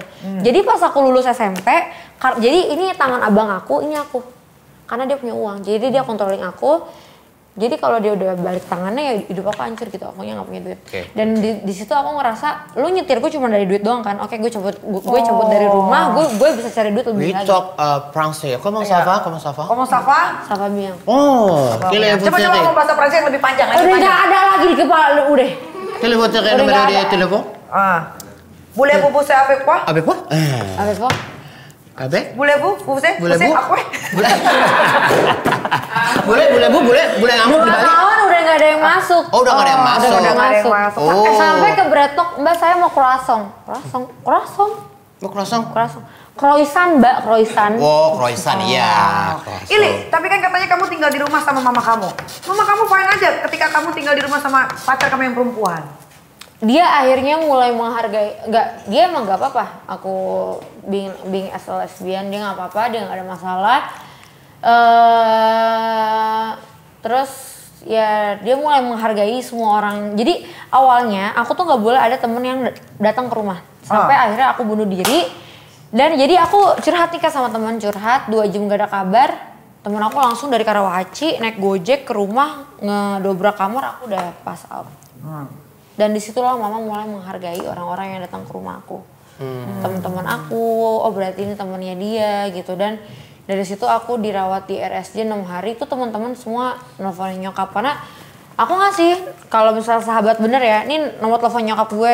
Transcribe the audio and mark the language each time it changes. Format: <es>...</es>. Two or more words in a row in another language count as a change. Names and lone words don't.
<id>Jadi pas aku lulus SMP, jadi ini tangan abang aku, ini aku. Karena dia punya uang, jadi dia controlling aku. Jadi kalau dia udah balik tangannya ya hidup aku hancur gitu, akunya nggak punya duit. Okay. Dan di situ aku ngerasa, lu nyetir gue cuma dari duit doang kan. Oke, gue cabut dari rumah, gue bisa cari duit lebih</id> <en>We</en> <id>lagi.</id> <fr>talk Français. Comment ça va? Comment ça va? Comment ça va? Ça va bien. Oh, quelle est votre</fr> <id>Coba ngomong bahasa Prancis yang lebih panjang. Udah nggak ada lagi di kepala lu, udah.</id> <fr>Quel est votre</fr> <id>Udah</id> <fr>numéro</fr> <id>nggak</id> <fr>de</fr> <id>ada.</id> <fr>téléphone? Voulez-vous pousser avec quoi? Avec quoi?</fr> <id>Apa kok?</id> <fr>Avec? Voulez-vous pousser? Voulez-vous?</fr> <id>Pousser apa? Boleh ngamuk 2 dibalik? tahun udah nggak ada yang masuk. Oh, udah nggak ada yang masuk. Udah nggak ada yang masuk. masuk. Oh. Sampai ke Bretok, Mbak saya mau croissant. Mau croissant? Croissant, Mbak, croissant. Oh, croissant, iya. Croissant. Ili, tapi kan katanya kamu tinggal di rumah sama mama kamu. Mama kamu fine aja ketika kamu tinggal di rumah sama pacar kamu yang perempuan. Dia akhirnya mulai menghargai, dia emang nggak apa-apa. Aku</id> <en>being as a lesbian,</en> <id>dia nggak apa-apa, dia nggak ada masalah. Terus ya dia mulai menghargai semua orang. Jadi awalnya aku tuh nggak boleh ada temen yang datang ke rumah. Sampai akhirnya aku bunuh diri. Dan jadi aku curhat nih sama teman, 2 jam gak ada kabar. Temen aku langsung dari Karawaci naik Gojek ke rumah, ngedobrak kamar, aku udah</id> <en>pass out.</en> <id>Dan disitulah mama mulai menghargai orang-orang yang datang ke rumah aku. Teman-teman aku, oh berarti ini temannya dia gitu. Dan dari situ aku dirawat di RSJ 6 hari, itu teman-teman semua nelfonin nyokap. Karena aku ngasih, kalau misalnya sahabat bener ya, ini nomor telepon nyokap gue.</id>